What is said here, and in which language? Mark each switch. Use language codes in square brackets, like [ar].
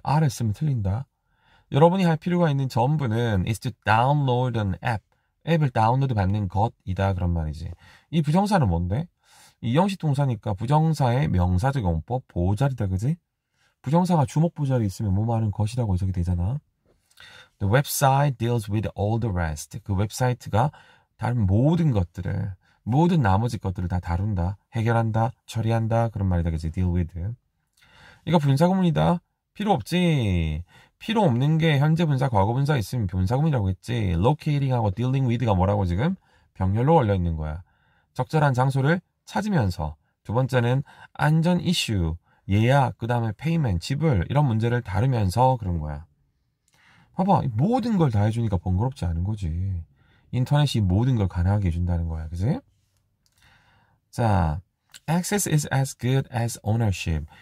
[ko] r을 쓰면 틀린다. 여러분이 할 필요가 있는 전부는 [en] is to download an app. [ko] 앱을 다운로드 받는 것이다 그런 말이지. 이 부정사는 뭔데? 이형식 동사니까 부정사의 명사적 용법 보호자리다, 그지? 부정사가 주목 부자리 있으면 뭐 많은 것이라고 해석이 되잖아. [en] The website deals with all the rest. [ko] 그 웹사이트가 다른 모든 것들을, 모든 나머지 것들을 다 다룬다, 해결한다, 처리한다, 그런 말이다, 그지? deal with. 이거 분사구문이다. 필요 없지. 필요 없는 게 현재 분사, 과거 분사 있으면 분사구문이라고 했지. locating하고 dealing with가 뭐라고 지금? 병렬로 걸려 있는 거야. 적절한 장소를 찾으면서. 두 번째는 안전 이슈, 예약, 그 다음에 페이먼트, 지불 이런 문제를 다루면서 그런 거야. 봐봐, 모든 걸 다 해주니까 번거롭지 않은 거지. 인터넷이 모든 걸 가능하게 해준다는 거야, 그지? [en] 자, access is as good as ownership.